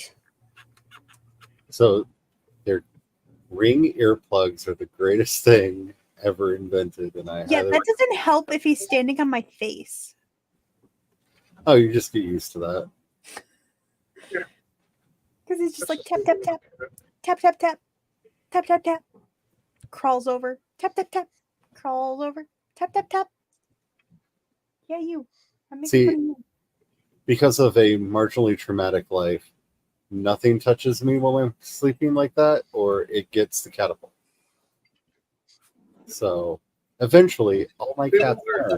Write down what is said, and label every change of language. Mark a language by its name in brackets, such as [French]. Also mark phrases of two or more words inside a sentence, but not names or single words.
[English] So, their Ring earplugs are the greatest thing ever invented, and I Yeah, that doesn't help if he's standing on my face. Oh, you just get used to that. Because he's just like tap tap tap, tap tap tap, tap tap tap, crawls over, tap tap tap, crawls over, tap tap tap. Yeah, you. I'm making fun of you. Because of a marginally traumatic life, nothing touches me while I'm sleeping like that, or it gets the catapult. So eventually, all my cats learn.